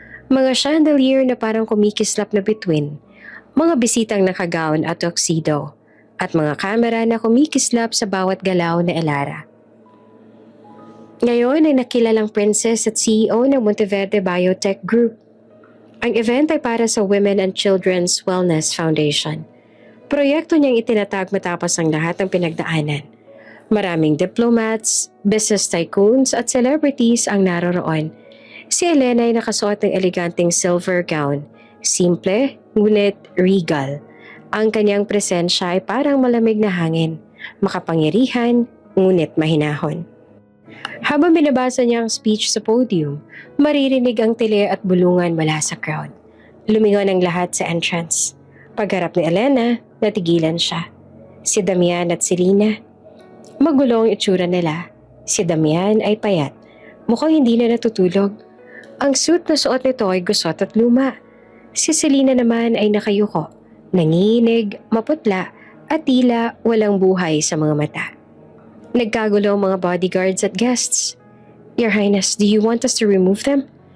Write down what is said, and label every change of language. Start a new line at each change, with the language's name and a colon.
Filipino: Mga chandelier na parang kumikislap na bituin, mga bisitang nakagaon at tuxedo, at mga kamera na kumikislap sa bawat galaw na elara. Ngayon ay nakilalang princess at CEO ng Monteverde Biotech Group. Ang event ay para sa Women and Children's Wellness Foundation. Proyekto niyang itinatag matapos ang lahat ng pinagdaanan. Maraming diplomats, business tycoons at celebrities ang naroroon. Si Elena ay nakasuot ng eleganteng silver gown. Simple, ngunit regal. Ang kanyang presensya ay parang malamig na hangin, makapangyarihan, ngunit mahinahon. Habang binabasa niya ang speech sa podium, maririnig ang tili at bulungan mula sa crowd. Lumingon ang lahat sa entrance. Pagharap ni Elena, natigilan siya. Si Damian at Selena. Magulo ang itsura nila. Si Damian ay payat. Mukhang hindi na natutulog. Ang suit na suot nito ay gusot at luma. Si Selena naman ay nakayuko, nanginig, maputla at tila walang buhay sa mga mata. Nagkagulo ang mga bodyguards at guests.
English: Your Highness, do you want us to remove them?